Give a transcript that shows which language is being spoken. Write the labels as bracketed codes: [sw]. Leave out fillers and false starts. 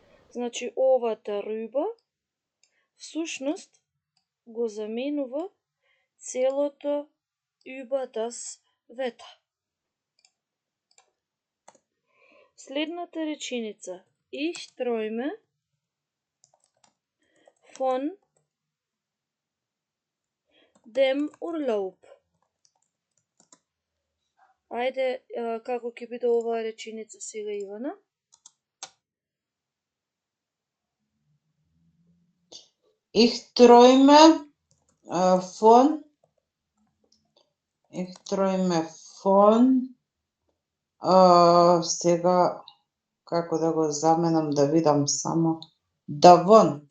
[mk] Значи, ова darüber всушност го заменува целото [de] über das Wetter. [mk] Следната реченица. [de] Ich träume von dem Urlaub. [mk] Ајде, како ќе биде оваа реченица сега, Ивана? [de] ich träume von, [mk] сега, како да го заменам, да видам само, davon,